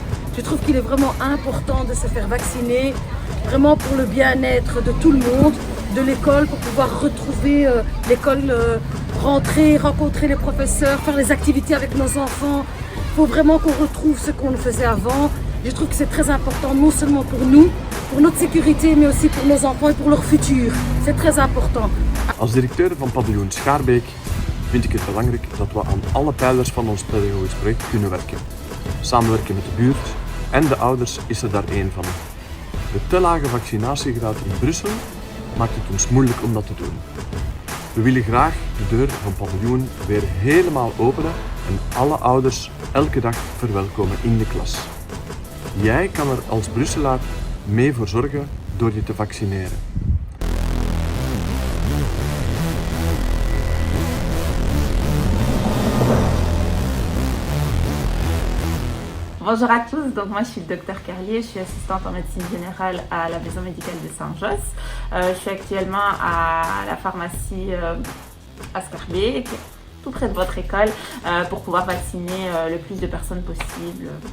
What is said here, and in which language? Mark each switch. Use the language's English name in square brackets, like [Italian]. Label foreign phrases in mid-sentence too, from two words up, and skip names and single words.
[French] Je trouve qu'il est vraiment important de se faire vacciner, vraiment pour le bien-être de tout le monde, de l'école, pour pouvoir retrouver l'école, rentrer, rencontrer les professeurs, faire les activités avec nos enfants. Il faut vraiment qu'on retrouve ce qu'on faisait avant. Je trouve que c'est très important, non seulement pour nous, pour notre sécurité, mais aussi pour nos enfants et pour leur futur. C'est très important. [Dutch] Als directeur van paviljoen Schaarbeek vind ik het belangrijk dat we aan alle pijlers van ons pedagogisch project kunnen werken. Samenwerken met de buurt en de ouders is er daar één van. De te lage vaccinatiegraad in Brussel maakt het ons moeilijk om dat te doen. We willen graag de deur van paviljoen weer helemaal openen en alle ouders elke dag verwelkomen in de klas. Jij kan er als Brusselaar mee voor zorgen door je te vaccineren. [French] Bonjour à tous, donc moi je suis le docteur Carlier, je suis assistante en médecine générale à la maison médicale de Saint-Josse. Je suis actuellement à la pharmacie à Schaarbeek, tout près de votre école, pour pouvoir vacciner le plus de personnes possible.